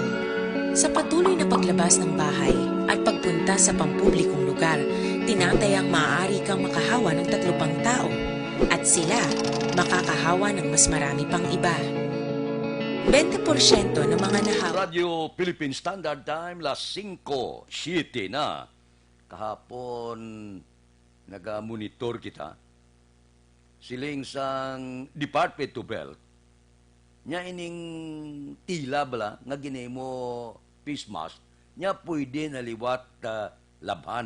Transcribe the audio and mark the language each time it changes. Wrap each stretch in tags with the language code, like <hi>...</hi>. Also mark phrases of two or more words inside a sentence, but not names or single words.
<tl>Sa patuloy na paglabas ng bahay at pagpunta sa pampublikong lugar, tinatayang maaari kang makahawa ng 3 pang tao at sila makakahawa ng mas marami pang iba. 20% ng mga nahawa. Radio Philippine Standard Time, las 5:07 na.</tl> <hil>Kahapon, naga-monitor kita. Siling sang Department of Health, nya ining tila bala, nga ginemo</hil> <en>face mask,</en> <hil>nya pwede naliwat labhan.</hil>